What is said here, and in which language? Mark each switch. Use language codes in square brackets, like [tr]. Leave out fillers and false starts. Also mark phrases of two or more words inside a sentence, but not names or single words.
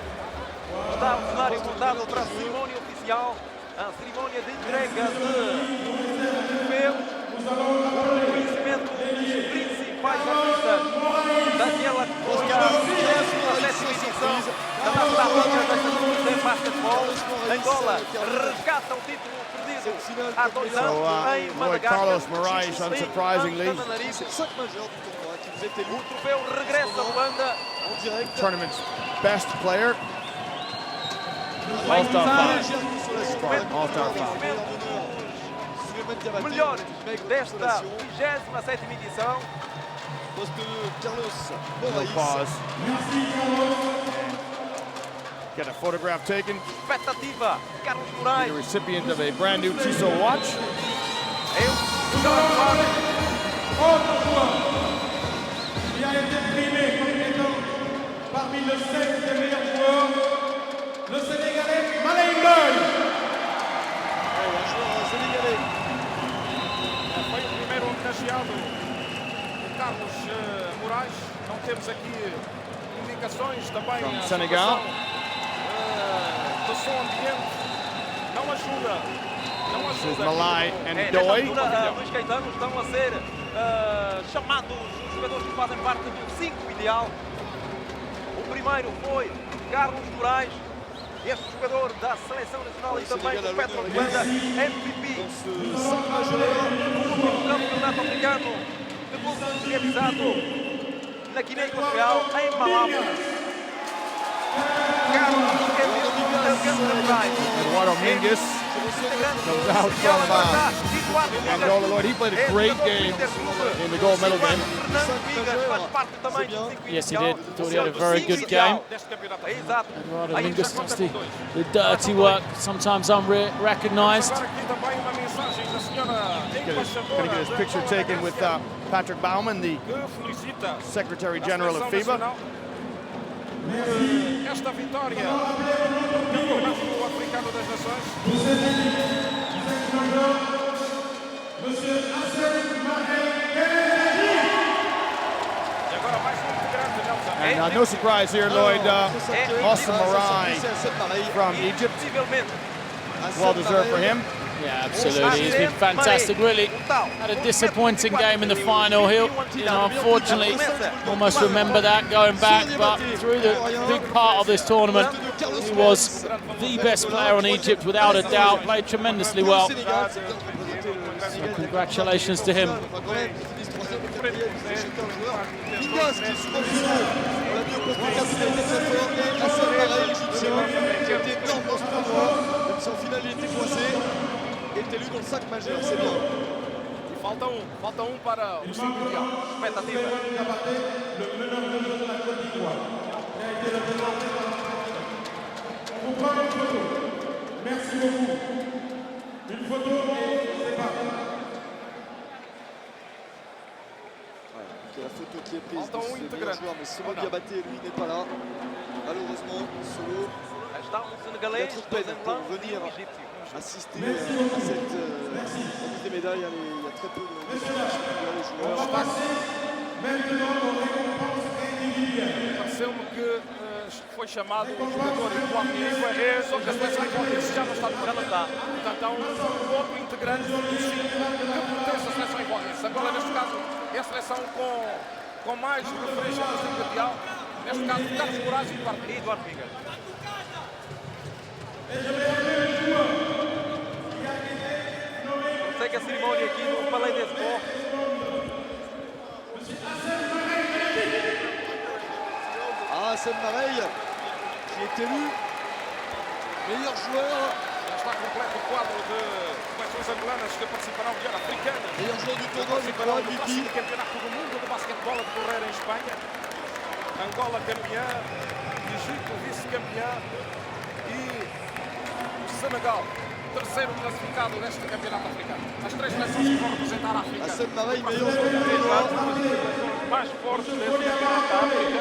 [pt] Está o cenário montado para a cerimónia oficial, a cerimónia de entrega de troféus, o reconhecimento dos principais artistas daquela que foi a 27ª edição da Taça África desta competição de basquetebol. Angola resgata o título perdido há 2 anos em [en] Lloyd Carlos Moraes, unsurprisingly. [pt] O troféu regressa a Luanda. [en] Tournament's best player. [pt] Vai [en] All-star [pt] usar [en] five. All-star five. [pt] os melhores desta 27ª edição. [en] No pause. Get a photograph taken. [pt] Expectativa, Carlos [en] The [pt] Moraes. [en] recipient of a brand new Tissot watch. [fr] Il a été primé comme étant parmi le 7 des meilleurs joueurs, le Sénégalais Malay Boy. [pt] Foi o primeiro homenageado, Carlos Moraes. Não temos aqui indicações também. [en] From a Senegal. [pt] do som ambiente não ajuda. Não [en] This is [pt] ajuda. [en] Malai and [pt] Nesta [en] Doi. [pt] altura, Luís Caetano, estão a ser chamados os jogadores que fazem parte do 5 ideal. O primeiro foi Carlos Moraes, este jogador da Seleção Nacional e também do Petro de Luanda, MVP do Campeonato Africano de Clubes realizado na Guiné Equatorial, em Malabo. Carlos Moraes. [en] Eduardo Mingus comes out from Angola. Lloyd, he played a great game in the gold medal game. Yes, he did. Thought he had a very good game. Eduardo Mingus does the dirty work, sometimes unrecognised. Going to get his picture taken with Patrick Baumann, the Secretary General of FIBA. [pt] Esta vitória no Campeonato Africano das Nações. E agora mais integrante, Nelson. [en] And no surprise here, Lloyd, Austin Morai from Egypt. Well deserved for him. Yeah, absolutely. He's been fantastic. Really had a disappointing game in the final. He'll, unfortunately, almost remember that going back. But through the big part of this tournament, he was the best player on Egypt without a doubt. Played tremendously well. So congratulations to him. [fr] Est élu dans le sac majeur, c'est bien. [pt] Falta para o 5 mundial. Expectativa. [fr] Le meneur de jeu de la Côte d'Ivoire, qui a été représenté dans la sélection. On vous prend une photo. Merci beaucoup. Une photo et c'est parti. C'est la photo qui est prise [pt] Falta [fr] de ce meilleur joueur, mais Solo Diabaté, lui, n'est pas là. Malheureusement, Solo [pt] Está um senegalês, dois angolanos e um egípcio. [fr] assister à cette remise des médailles. Il y a très peu de les joueurs. Maintenant, on récompense individuelle. [pt] Pareceu-me que foi chamado um jogador igualmente, só que a seleção igualmente já não está no Canadá. Portanto, há um outro integrante do 5 que pertence à seleção igualmente. Agora, neste caso, é a seleção com mais referência no 5 mundial. Neste caso, Carlos Moraes e Eduardo Mingus. Segue a cerimónia aqui no Palais des Sports. [fr] Hassan Mareille, qui est élu meilleur joueur. [pt] Já está completo o quadro de seleções angolanas que participarão de africanas. [fr] Meilleur joueur du tournoi, [pt] Participarão [fr] Nicolas [pt] do [fr] Bibi. [pt] próximo campeonato do mundo de basquetebol a decorrer em Espanha. Angola campeã, Egito vice-campeã e o Senegal terceiro classificado deste campeonato africano. As 3 seleções que vão representar a África. Mais fortes deste campeonato da África.